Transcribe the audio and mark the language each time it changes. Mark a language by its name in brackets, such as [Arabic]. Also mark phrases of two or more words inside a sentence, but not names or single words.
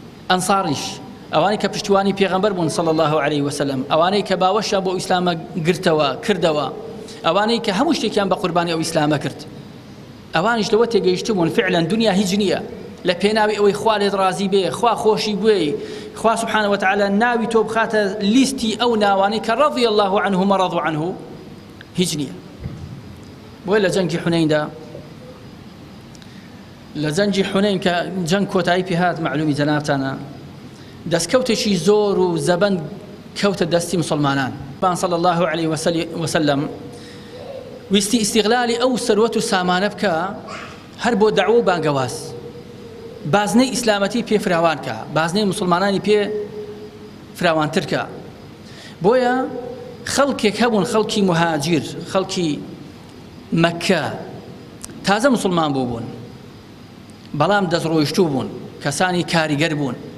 [Central Kurdish] ئەنساریش، ئەوانەی کە پشتیوانی پێغەمبەر بوون [Arabic] صلی الله عليه وسلم، [Central Kurdish] ئەوانەی کە باوەشیان بۆ ئیسلامە گرتەوە، کردەوە، ئەوانەی کە هەموو شتێکیان بە قوربانی ئەو ئیسلامە کرد، ئەوانیش لەوە تێگەیشت بوون فعلەن دنیا هیچ نییە. لە پێناوی ئەوەی خوا لێت ڕازی بێ، خوا خۆشی بوێی، خوا [Arabic] سبحانه وتعالى [Central Kurdish] ناوی تۆ بخاتە لیستی ئەو ناوانەی کە [Arabic] رضي الله عنه ورضوا عنه [Central Kurdish] هیچ نییە. بۆیە لە جەنگی حونەیندا، لە جەنگی حونەین کە جەنگ کۆتایی پێ هات، معلومی جەنابتانە، دەستکەوتێکی زۆر و زەبەند کەوتە دەستی مسلمانان. پان [Arabic] صلی الله عليه وسل-، وسلم [Central Kurdish] ویستی ئیستیغلالی ئەو سەروەت و سامانە بکە، هەر بۆ دەعوە و بانگەواز. بازنەی ئیسلامەتی پێ فراوان کە، بازنەی مسلمانانی پێ فراوانتر کە. بۆیە خەڵکێک هەبوون، خەڵکی مهاجیر، خەڵکی مەککە، تازە مسلمان بوو بوون، بەڵام دەستڕۆیشتوو بوون، کەسانی کاریگەر بوون.